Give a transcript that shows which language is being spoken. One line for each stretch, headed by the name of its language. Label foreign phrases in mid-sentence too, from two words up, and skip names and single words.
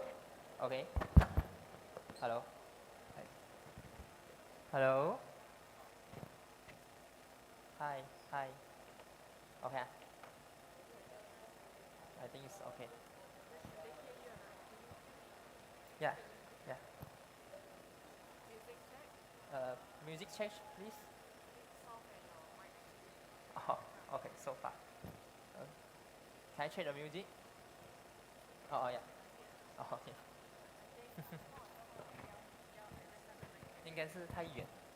English: Okay. Hello. Hi. Hello. Hi, hi. Okay. I think it's okay. Yeah, yeah. Music check, please. Oh, okay, so far. Can I check the music? Oh, yeah. Oh, okay.
Chinese: 应该是太远。